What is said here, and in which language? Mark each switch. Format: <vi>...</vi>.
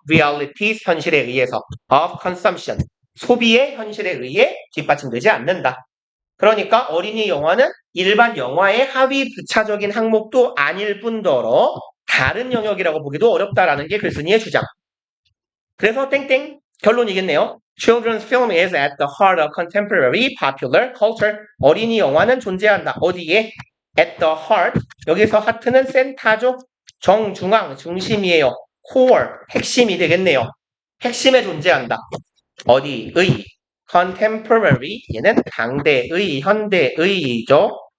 <ko>realities, 현실에 의해서. of consumption, 소비의 현실에 의해 뒷받침되지 않는다. 그러니까 어린이 영화는 일반 영화의 하위 부차적인 항목도 아닐 뿐더러 다른 영역이라고 보기도 어렵다라는 게 글쓴이의 주장. 그래서 땡땡 결론이겠네요.</ko> <en>Children's film is at the heart of contemporary popular culture.</en> <ko>어린이 영화는 존재한다. 어디에?</ko> <en>At the heart.</en> <ko>여기서 하트는 센터죠. 정중앙, 중심이에요. core, 핵심이 되겠네요. 핵심에 존재한다. 어디의? contemporary. 얘는 당대의, 현대의죠.</ko>